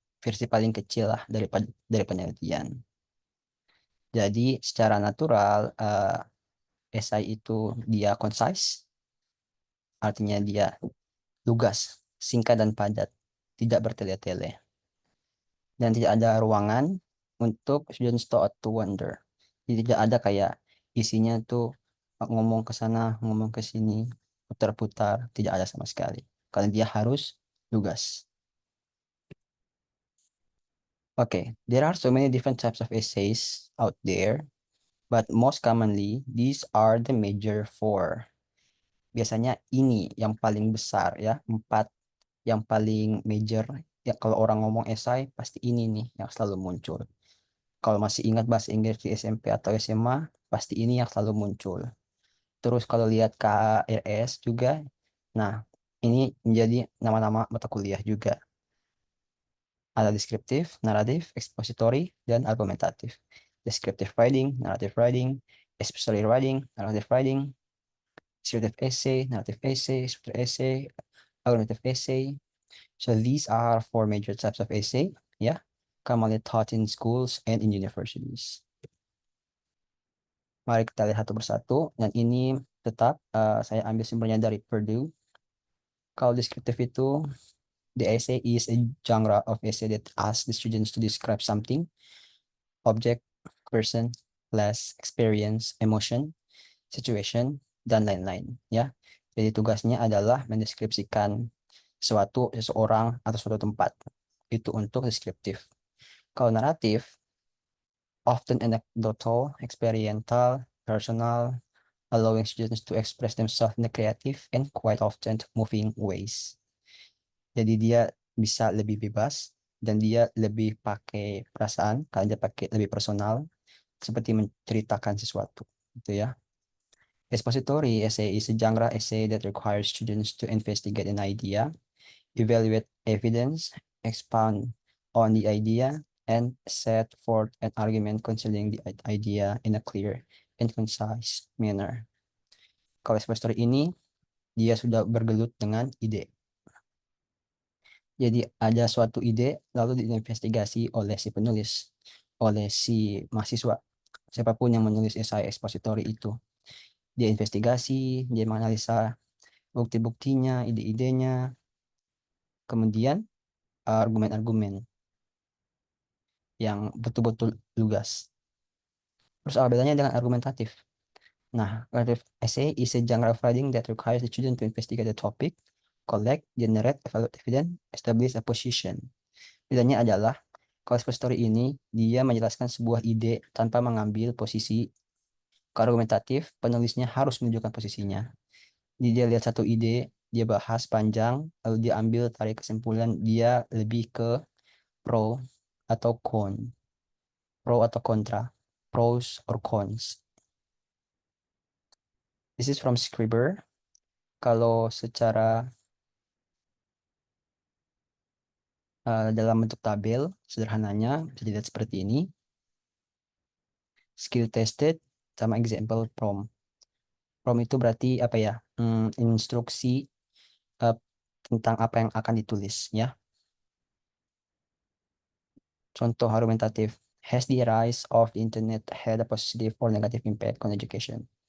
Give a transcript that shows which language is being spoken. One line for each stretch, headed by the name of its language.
Indonesian: Versi paling kecil lah dari penelitian. Jadi secara natural esai itu dia concise, artinya dia lugas, singkat dan padat, tidak bertele-tele. Dan tidak ada ruangan untuk
English: students to wonder.
Indonesian: Jadi tidak ada kayak isinya tuh ngomong ke sana, ngomong ke sini, putar-putar, tidak ada sama sekali. Karena dia harus lugas.
English: Okay, there are so many different types of essays out there, but most commonly, these are the major four.
Indonesian: Biasanya ini yang paling besar ya, 4 yang paling major. Ya, kalau orang ngomong esai, pasti ini nih yang selalu muncul. Kalau masih ingat bahasa Inggris di SMP atau SMA, pasti ini yang selalu muncul. Terus kalau lihat KRS juga, nah ini menjadi nama-nama mata kuliah juga. Ada deskriptif, naratif, expository, dan argumentatif.
English: Descriptive writing, narrative writing, expository writing, narrative writing, descriptive essay, narrative essay, expository essay, argumentative essay. So these are four major types of essay, yeah, commonly taught in schools and in universities.
Indonesian: Mari kita lihat satu persatu, dan ini tetap saya ambil sumbernya dari Purdue. Kalau deskriptif itu,
English: the essay is a genre of essay that asks the students to describe something, object, person, place, experience, emotion, situation,
Indonesian: dan lain-lain. Ya, jadi tugasnya adalah mendeskripsikan suatu, seseorang, atau suatu tempat. Itu untuk deskriptif. Kalau naratif,
English: often anecdotal, experiential, personal, allowing students to express themselves in a creative and quite often moving ways.
Indonesian: Jadi dia bisa lebih bebas dan dia lebih pakai perasaan karena dia pakai lebih personal seperti menceritakan sesuatu gitu ya.
English: Expository essay is a genre essay that requires students to investigate an idea, evaluate evidence, expound on the idea, and set forth an argument concerning the idea in a clear and concise manner.
Indonesian: Kalau expository ini, dia sudah bergelut dengan ide. Jadi ada suatu ide, lalu diinvestigasi oleh si penulis, oleh si mahasiswa, siapapun yang menulis esai expository itu. Dia investigasi, dia menganalisa bukti-buktinya, ide-idenya, kemudian argumen-argumen yang betul-betul lugas. Terus apa bedanya dengan argumentatif?
English: Nah, narrative essay is a genre of writing that requires the student to investigate the topic, collect, generate, evaluate evidence, establish a position.
Indonesian: Bedanya adalah, kalau expository ini, dia menjelaskan sebuah ide tanpa mengambil posisi. Kalau argumentatif, penulisnya harus menunjukkan posisinya. Jadi dia lihat satu ide, dia bahas panjang, lalu dia ambil tarik kesimpulan, dia lebih ke pro atau con, pro atau kontra,
English: pros or cons. This is from Scriber.
Indonesian: Kalau secara dalam bentuk tabel, sederhananya bisa dilihat seperti ini.
English: Skill tested
Indonesian: sama
English: example prom.
Indonesian: Prom itu berarti apa ya? Instruksi tentang apa yang akan ditulis ya. Contoh argumentatif.
English: Has the rise of the internet had a positive or negative impact on education?